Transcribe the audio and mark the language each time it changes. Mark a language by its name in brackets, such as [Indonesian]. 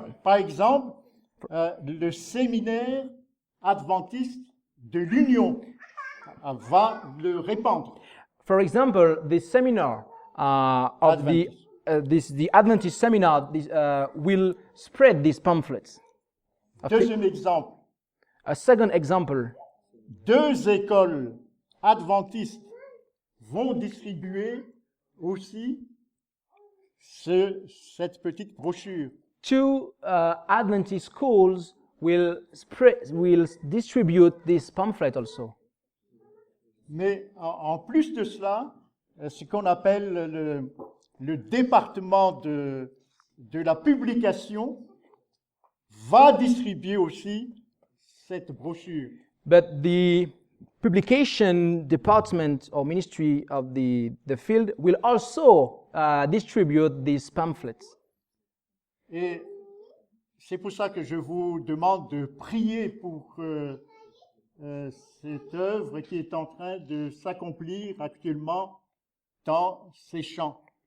[French] Par exemple, le séminaire adventiste de l'Union va le répandre. [English] For example, the seminar of the Adventist seminar will spread these pamphlets. [French] Deuxième exemple, [English] A second example, [French] 2 écoles adventistes vont distribuer aussi cette petite brochure. [English] two Adventist schools will distribute this pamphlet also. [French] Mais en plus de cela, ce qu'on appelle le département de la publication va distribuer aussi cette brochure. [English] But the publication department or ministry of the field will also distribute these pamphlets. [French] Et c'est pour ça que je vous demande de prier pour cette œuvre qui est en train de s'accomplir actuellement dans ces champs.